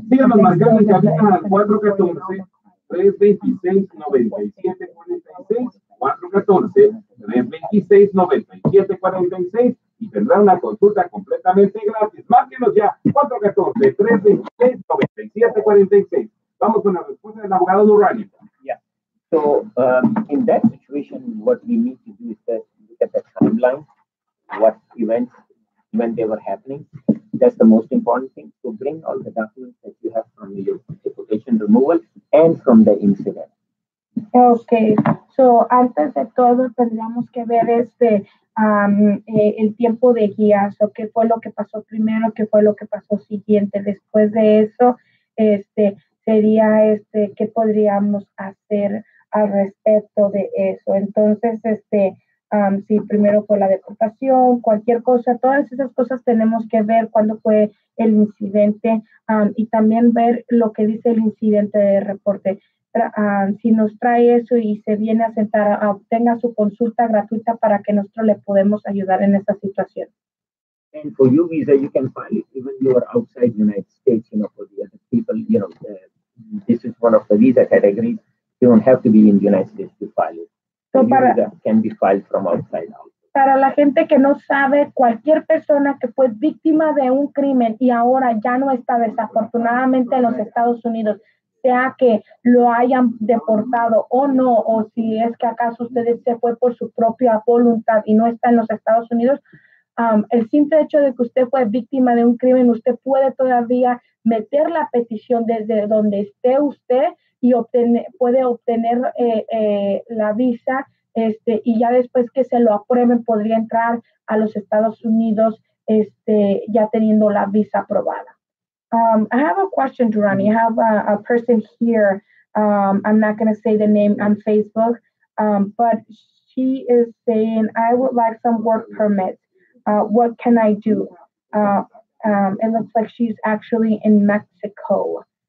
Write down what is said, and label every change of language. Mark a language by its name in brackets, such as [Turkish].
[Spanish] Síganos marcando en cabina al 414-326-9746. 414-326-9746 y tendrá una consulta completamente gratis. Márquenos ya, 414-326-9746. Vamos con la respuesta del abogado Durrani. [English] Yeah. So, in that situation, what we need to do is look at the timeline, what events, when they were happening. That's the most important thing. So, bring all the documents that you have from your deportation removal and from the incident. Okay. [Spanish] So, antes de todo, tendríamos que ver el tiempo de guía, o qué fue lo que pasó primero, qué fue lo que pasó siguiente. Después de eso, sería qué podríamos hacer al respecto de eso. Entonces, si primero fue la deportación, cualquier cosa, todas esas cosas tenemos que ver cuándo fue el incidente y también ver lo que dice el incidente de reporte. Si nos trae eso y se viene a sentar, obtenga su consulta gratuita para que nosotros le podemos ayudar en esa situación. [English] And for your visa, you can file it even you are outside the United States, for the other people, this is one of the visa categories. You don't have to be in the United States to file it. So your visa can be filed from outside out. [Spanish] Para la gente que no sabe, cualquier persona que fue víctima de un crimen y ahora ya no está desafortunadamente en los Estados Unidos, sea que lo hayan deportado o no, o si es que acaso usted se fue por su propia voluntad y no está en los Estados Unidos, el simple hecho de que usted fue víctima de un crimen, usted puede todavía meter la petición desde donde esté usted y puede obtener la visa, y ya después que se lo aprueben podría entrar a los Estados Unidos ya teniendo la visa aprobada. [English] I have a question, Durrani. I have a person here. I'm not going to say the name on Facebook, but she is saying, I would like some work permits. What can I do? It looks like she's actually in Mexico.